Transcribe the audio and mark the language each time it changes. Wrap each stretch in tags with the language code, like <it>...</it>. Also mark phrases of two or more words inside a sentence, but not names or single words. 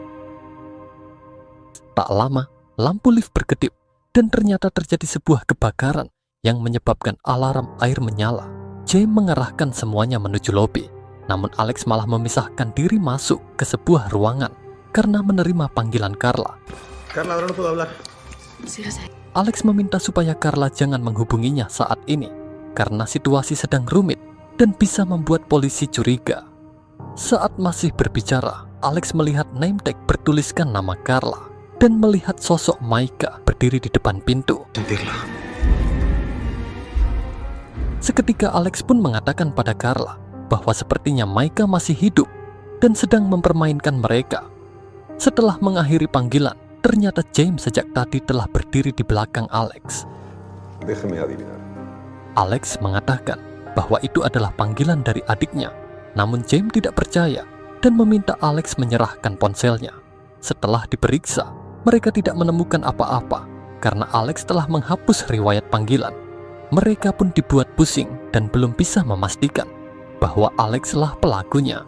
<id>Tak lama, lampu lift berkedip dan ternyata terjadi sebuah kebakaran yang menyebabkan alarm air menyala. James mengarahkan semuanya menuju lobi. Namun Alex malah memisahkan diri masuk ke sebuah ruangan karena menerima panggilan Carla.</id> <es>Carla, ahora no puedo hablar.</es> <id>Alex meminta supaya Carla jangan menghubunginya saat ini karena situasi sedang rumit dan bisa membuat polisi curiga. Saat masih berbicara, Alex melihat</id> <en>name tag</en> <id>bertuliskan nama Carla dan melihat sosok Maika berdiri di depan pintu.</id> <es>Sentirla.</es> <id>Seketika Alex pun mengatakan pada Carla bahwa sepertinya Maika masih hidup dan sedang mempermainkan mereka. Setelah mengakhiri panggilan, ternyata James sejak tadi telah berdiri di belakang Alex.</id> <es>Déjeme adivinar.</es> <id>Alex mengatakan bahwa itu adalah panggilan dari adiknya. Namun James tidak percaya dan meminta Alex menyerahkan ponselnya. Setelah diperiksa, mereka tidak menemukan apa-apa karena Alex telah menghapus riwayat panggilan. Mereka pun dibuat pusing dan belum bisa memastikan bahwa Alex lah pelakunya.</id>